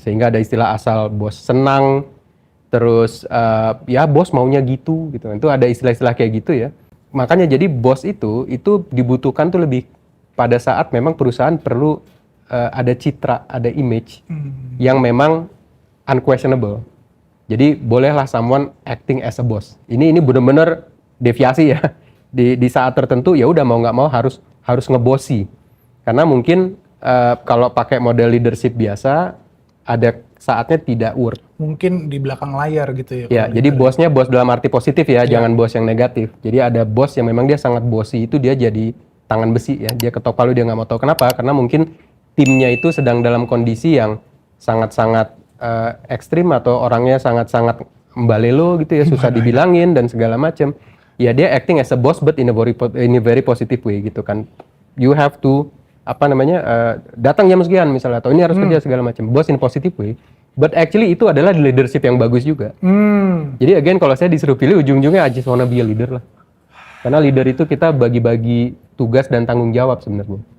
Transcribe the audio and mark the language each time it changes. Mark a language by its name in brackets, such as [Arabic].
[Indonesian] Sehingga ada istilah asal bos senang, terus ya bos maunya gitu kan. Itu ada istilah-istilah kayak gitu ya. Makanya jadi bos itu dibutuhkan tuh lebih pada saat memang perusahaan perlu ada citra, ada image yang memang unquestionable. Jadi bolehlah [English] someone acting as a boss. [Indonesian] Ini benar-benar deviasi ya. Di saat tertentu ya udah mau nggak mau harus ngebosi. Karena mungkin kalau pakai model leadership biasa ada saatnya tidak work. Mungkin di belakang layar gitu ya. Ya, jadi bosnya bos dalam arti positif ya, jangan bos yang negatif. Jadi ada bos yang memang dia sangat bossy, itu dia jadi tangan besi ya. Dia ketok palu, dia nggak mau tahu kenapa. Karena mungkin timnya itu sedang dalam kondisi yang sangat-sangat ekstrim atau orangnya sangat-sangat mbalelo gitu ya, susah dibilangin dan segala macam. Ya dia [English] acting as a boss but in a very positive way [Indonesian] gitu kan. [English] You have to [Indonesian] datang jam sekian misalnya, atau ini harus kerja segala macam. [English] Boss in a positive way. But actually [Indonesian] itu adalah leadership yang bagus juga. Jadi [English] again [Indonesian] kalau saya disuruh pilih ujung-ujungnya [English] I just wanna be a leader [Indonesian] lah. Karena leader itu kita bagi-bagi tugas dan tanggung jawab sebenarnya.